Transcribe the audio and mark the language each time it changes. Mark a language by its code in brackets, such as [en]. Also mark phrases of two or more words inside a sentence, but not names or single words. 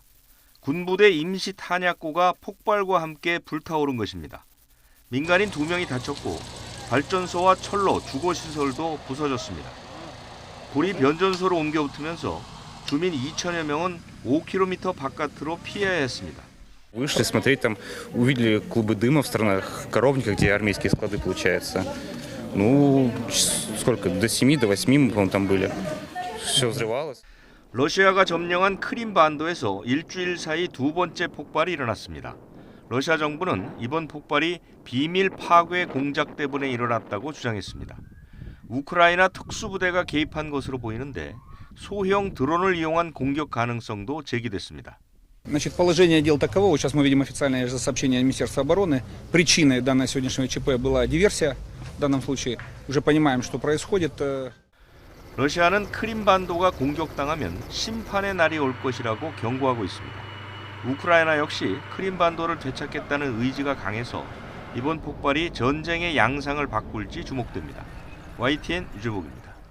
[ko] 군부대 임시 탄약고가 폭발과 함께 불타오른 것입니다. 민간인 2명이 다쳤고 발전소와 철로, 주거시설도 부서졌습니다. 불이 변전소로 옮겨 붙으면서 주민 2천여 명은 5km 바깥으로 피해야 했습니다. [ru] Вышли смотреть, там увидели клубы дыма в сторонах коровниках, где армейские склады получается. Ну, сколько, до 7, до 8 мы, по-моему, там были. Все взрывалось. [ko] 러시아가 점령한 크림반도에서 일주일 사이 2번째 폭발이 일어났습니다. 러시아 정부는 이번 폭발이 비밀 파괴 공작 때문에 일어났다고 주장했습니다. 우크라이나 특수부대가 개입한 것으로 보이는데 소형 드론을 이용한 공격 가능성도 제기됐습니다. [ru] Значит, положение дел таково. Сейчас мы видим официальное же сообщение Министерства обороны. Причиной данного сегодняшнего ЧП была диверсия. В данном случае уже понимаем, что происходит. [ko] 러시아는 크림반도가 공격당하면 심판의 날이 올 것이라고 경고하고 있습니다. 우크라이나 역시 크림반도를 되찾겠다는 의지가 강해서 이번 폭발이 전쟁의 양상을 바꿀지 주목됩니다. YTN 유재복입니다.